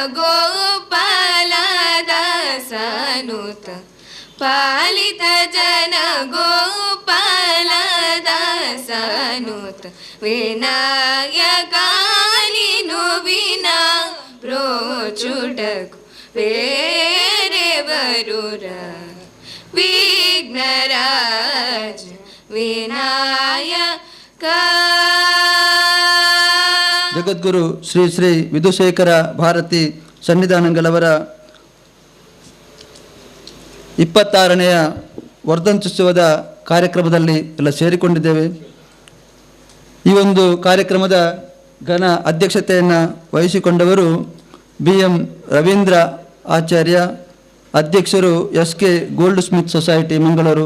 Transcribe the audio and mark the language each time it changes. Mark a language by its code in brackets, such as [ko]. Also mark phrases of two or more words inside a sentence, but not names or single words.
[te] గోపాలదాసనుత పాలిత జన గోపాలదాసనుత వినాయక నిను వినా బ్రోచుటకు వేరెవరురా విఘ్నరాజ వినాయక [kn] ಜಗದ್ಗುರು ಶ್ರೀ ಶ್ರೀ ವಿಧುಶೇಖರ ಭಾರತಿ ಸನ್ನಿಧಾನಗಳವರ 26ನೇಯ ವರ್ಧಂತ್ಯುತ್ಸವದ ಕಾರ್ಯಕ್ರಮದಲ್ಲಿ ಎಲ್ಲ ಸೇರಿಕೊಂಡಿದ್ದೇವೆ. ಈ ಒಂದು ಕಾರ್ಯಕ್ರಮದ ಘನ ಅಧ್ಯಕ್ಷತೆಯನ್ನು ವಹಿಸಿಕೊಂಡವರು BM ರವೀಂದ್ರ ಆಚಾರ್ಯ, ಅಧ್ಯಕ್ಷರು SK ಗೋಲ್ಡ್ ಸ್ಮಿತ್ ಸೊಸೈಟಿ ಮಂಗಳೂರು.